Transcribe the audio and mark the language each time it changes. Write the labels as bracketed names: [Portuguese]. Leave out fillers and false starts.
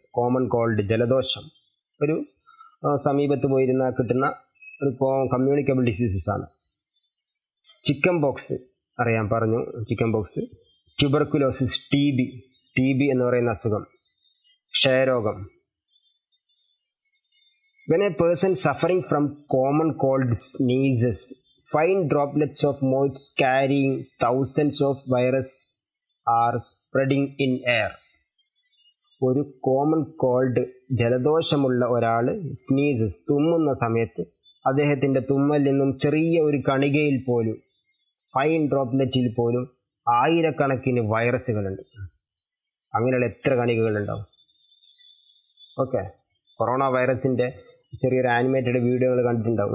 [Malayalam] Common called, ജലദോഷം ഒരു സമീപത്ത് പോയിരുന്നാൽ കിട്ടുന്ന ഒരു [English] communicable diseases [Malayalam] ആണ്. ചിക്കൻ ബോക്സ് അറിയാൻ പറഞ്ഞു, chicken box. Tuberculosis, T B എന്ന് പറയുന്ന അസുഖം, ക്ഷയരോഗം. [English] When a person suffering from common cold sneezes, fine droplets of moisture carrying thousands of viruses are spreading in air. [Malayalam] ഒരു കോമൺ കോൾഡ് ജലദോഷമുള്ള ഒരാൾ sneezes തുമ്മുന്ന സമയത്ത് അദ്ദേഹത്തിൻ്റെ തുമ്മലിൽ നിന്നും ചെറിയ ഒരു കണികയിൽ പോലും ഫൈൻ ഡ്രോപ്ലെറ്റിൽ പോലും ആയിരക്കണക്കിന് വൈറസുകളുണ്ട്. അങ്ങനെയുള്ള എത്ര കണികകളുണ്ടാവും? ഓക്കെ, കൊറോണ വൈറസിൻ്റെ ചെറിയൊരു ആനിമേറ്റഡ് വീഡിയോകൾ കണ്ടിട്ടുണ്ടാവും.